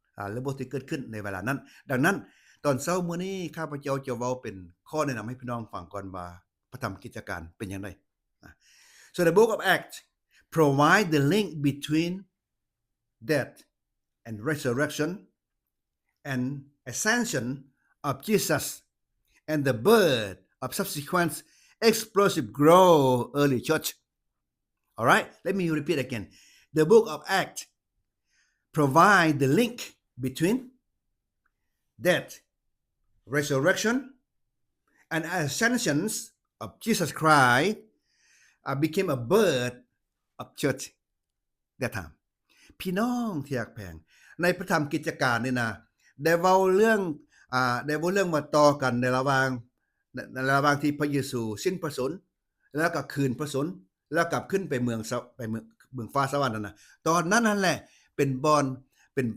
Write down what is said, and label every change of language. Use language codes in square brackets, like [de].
[tts] หรือบทที่เกิดขึ้นในเวลานั้นดังนั้นตอนเช้ามื้อนี้ข้าพเจ้าจะเว้าเป็นข้อแนะนําให้พี่น้องฟังก่อนว่าพระธรรมกิจการเป็นจังได๋ [en] So the book of Acts provide the link between death and resurrection and ascension of Jesus and the birth of subsequent explosive growth early church. All right, let me repeat again. The book of Acts provide the link between death, resurrection, and ascensions of Jesus Christ became a birth of church that time. [tts] พี่น้องที่รักแพงในพระธรรมกิจการนี่นะได้เว้าเรื่องมาต่อกันในระหว่างที่พระเยซูสิ้นพระชนม์แล้วก็คืนพระชนม์แล้วกลับขึ้นไปเมืองฟ้าสวรรค์นั่นน่ะตอนนั้นนั่นแหละเป็นบอนเ